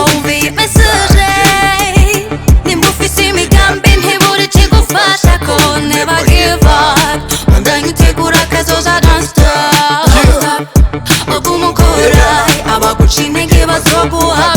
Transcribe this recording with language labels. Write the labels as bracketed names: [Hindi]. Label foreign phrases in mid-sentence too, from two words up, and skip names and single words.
[Rundi] umviye message nimba ufise imigambi ntiburi kigufasha ko [English] never give up [Rundi] bandanye utegura kazoza [English] don't stop [Rundi] ubwo umukora abaguca intege bazogu